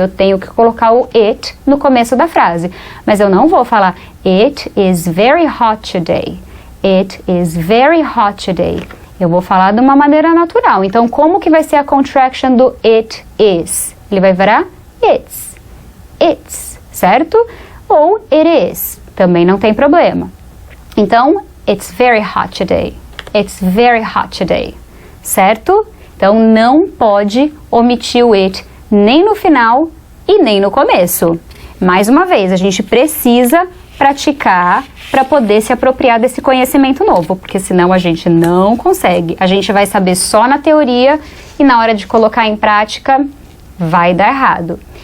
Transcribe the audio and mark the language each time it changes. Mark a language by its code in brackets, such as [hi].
[pt] Eu tenho que colocar o it no começo da frase. Mas eu não vou falar [en] It is very hot today. It is very hot today. [pt] Eu vou falar de uma maneira natural. Então, como que vai ser a contraction do it is? Ele vai virar it's. It's, certo? Ou it is. Também não tem problema. [en] Então, it's very hot today. It's very hot today. [pt] Certo? Então, não pode omitir o it nem no final e nem no começo. Mais uma vez, a gente precisa praticar para poder se apropriar desse conhecimento novo, porque senão a gente não consegue. A gente vai saber só na teoria e na hora de colocar em prática vai dar errado.